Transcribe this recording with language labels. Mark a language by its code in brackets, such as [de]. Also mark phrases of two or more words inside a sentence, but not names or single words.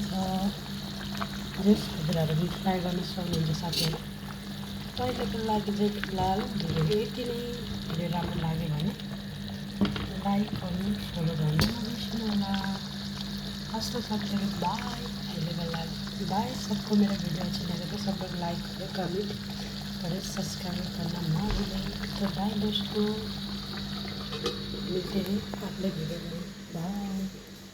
[ne] जस हजुरहरू पनि ट्राई गर्न सक्नुहुन्छ साथीहरू। पहिलेको लागि चाहिँ फिलहाल भिडियो यति नै। भिडियो राम्रो लाग्यो भने लाइक गर्नु, फलो गर्नु नबिर्सनु होला। हस्त साथीहरू, बाई। अहिलेको लागि बाई। [hi] सबको मेरो वीडियो अच्छी लगे तो सब लोग लाइक करें, कमेंट करें, सब्सक्राइब करना ना भूलें। तो बाय दोस्तों, मिलते हैं अगले वीडियो में। बाय।